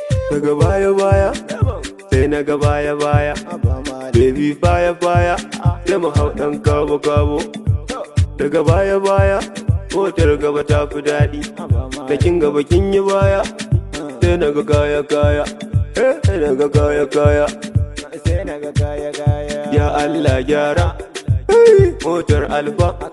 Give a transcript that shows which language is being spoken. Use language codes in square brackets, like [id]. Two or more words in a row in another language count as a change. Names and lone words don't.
[ha] Daga baya baya, sai na ga baya baya. [en] Baby fire fire, [ha] sai mu hau ɗan kabo kabo. Daga baya baya, motar gaba ta fi daɗi. Da kin gaba kin yi baya, sai na ga kaya kaya. Eh, sai na ga kaya kaya. Sai na ga kaya kaya. Ya Allah gyara, hey, motar Alfa.